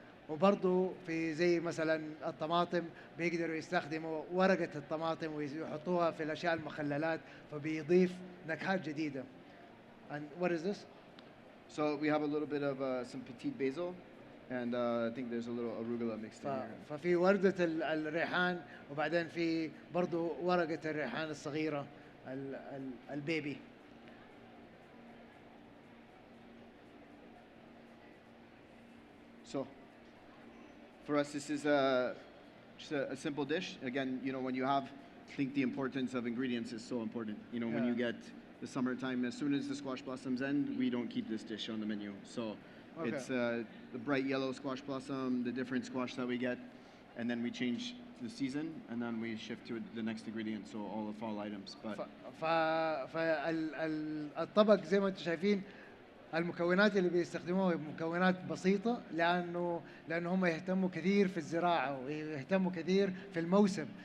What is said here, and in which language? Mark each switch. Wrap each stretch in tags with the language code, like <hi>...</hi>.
<ar>وبرضو في زي مثلا الطماطم بيقدروا يستخدموا ورقة الطماطم ويحطوها في الأشياء المخللات فبيضيف نكهات جديدة.</ar> <en>And what is this? So we have a little bit of some petite basil, and I think there's a little arugula mixed in here.</en> <ar>ففي وردة الريحان وبعدين في برضو ورقة الريحان الصغيرة البيبي.</ar> <en>So for us, this is just a simple dish. Again, you know, when you have, I think the importance of ingredients is so important. You know, when you get the summertime, as soon as the squash blossoms end, we don't keep this dish on the menu. So it's the bright yellow squash blossom, the different squash that we get, and then we change the season, and then we shift to the next ingredient, so all the fall items. But</en> <ar>فالطبق زي ما انتم شايفين المكونات اللي بيستخدموها مكونات بسيطة لأنه هم يهتموا كثير في الزراعة ويهتموا كثير في الموسم.</ar>